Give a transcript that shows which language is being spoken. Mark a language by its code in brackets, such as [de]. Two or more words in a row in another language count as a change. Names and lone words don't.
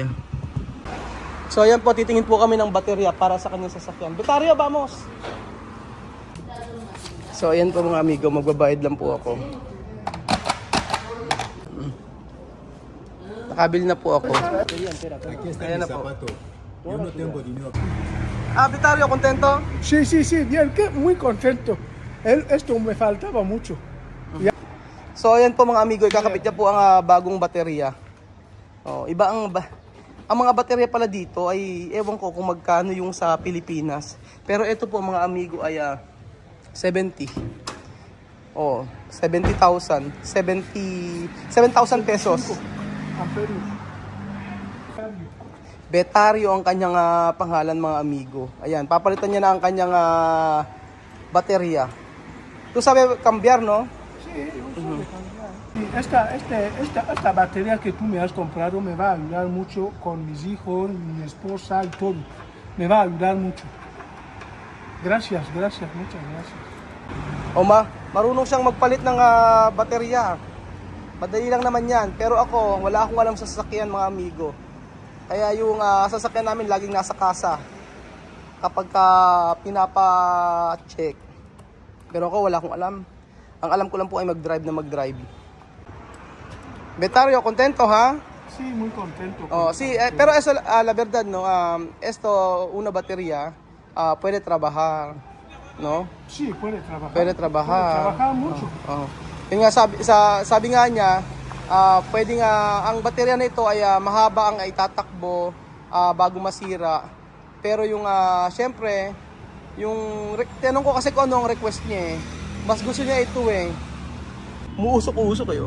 [tl] So ayan po, titingin po kami ng baterya para sa kanyang sasakyan. [es] Betaryo, vamos! [tl] So ayan po mga amigo, magbabayad lang po ako. Nakabili na po ako. Ayan na po. [es] Yo no tengo dinero. Betaryo, kontento? Sí, sí, sí, bien, que muy contento. Esto me faltaba mucho. [tl] So ayan po mga amigo, ikakabit niya po ang bagong baterya. Iba ang mga baterya pala dito ay ewan ko kung magkano yung sa Pilipinas. Pero ito po mga amigo ay 70. 70,000. 7,000 pesos. Betaryo ang kanyang pangalan mga amigo. Ayan, papalitan niya na ang kanyang baterya. [es] Tu sabe cambiar, no? Sí, esta batería que tú me has comprado me va a ayudar mucho con mis hijos, mi esposa y todo. Me va a ayudar mucho. Gracias, muchas gracias. [tl] Marunong siyang magpalit ng baterya. Madali lang naman yan. Pero ako, wala akong alam sa sasakyan mga amigo. Kaya yung sasakyan namin laging nasa kasa kapag pinapa-check. Pero ako wala akong alam. Ang alam ko lang po ay mag-drive. [es] Betaryo, contento ha? Sí, muy contento. Sí, pero eso la verdad, no, esto una batería puede trabajar, no? Sí, puede trabajar. Puede trabajar. Puede trabajar mucho. [tl] Yun nga sabi nga niya, pwedeng ang baterya na ito ay mahaba ang itatakbo bago masira. Pero yung syempre, yung tinanong ko kasi kung ano ang request niya mas gusto niya ito muusok kayo.